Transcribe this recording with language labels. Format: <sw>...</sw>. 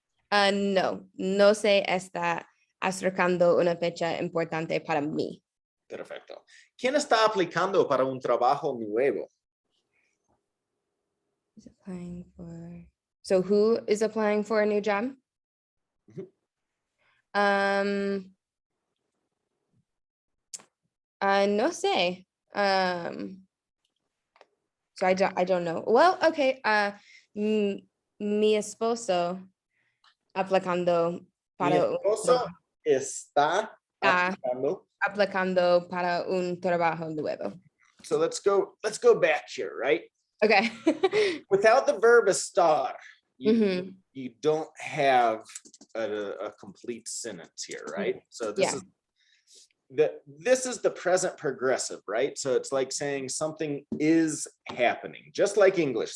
<es>No se está acercando una fecha importante para mí. Perfecto. ¿Quién está aplicando para un trabajo nuevo?</es> <en>Is applying for. So who is applying for a new job?</en> <es>No sé.</es> <en>So I don't know. Well, okay.</en> <es>Mi esposo aplicando para Mi esposo está aplicando para un trabajo nuevo.</es> <en>So let's go back here, right? Okay. Without the verb estar, you, Mhm. you don't have a complete sentence here, right? So this is the present progressive, right? So it's like saying something is happening, just like English.</en>